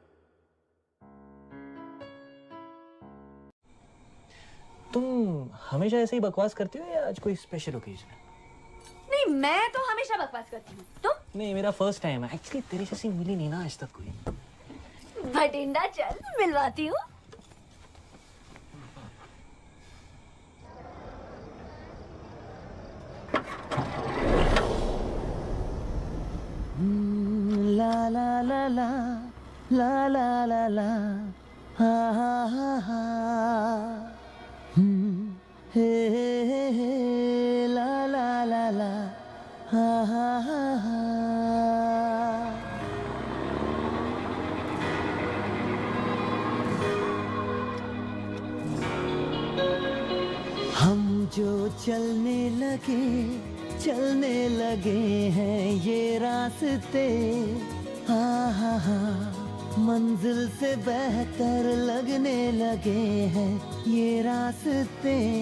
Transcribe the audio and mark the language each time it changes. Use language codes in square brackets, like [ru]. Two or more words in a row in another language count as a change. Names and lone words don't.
[hi] तुम हमेशा ऐसे ही बकवास करती हो या आज कोई [en] special occasion [hi] है? नहीं, मैं तो हमेशा बकवास करती हूँ। तुम? नहीं, मेरा [en] first time [hi] है। एक्चुअली तेरी जैसी मिली नहीं ना आज तक कोई। भटिंडा चल, मिलवाती हूँ। ला ला ला ला ला ला ला ला हा हा हा हा हे हे हे ला ला ला ला हा हा हा हा। हम जो चलने लगे हैं ये रास्ते, हाँ हाँ हाँ, मंजिल से बेहतर लगने लगे हैं ये रास्ते।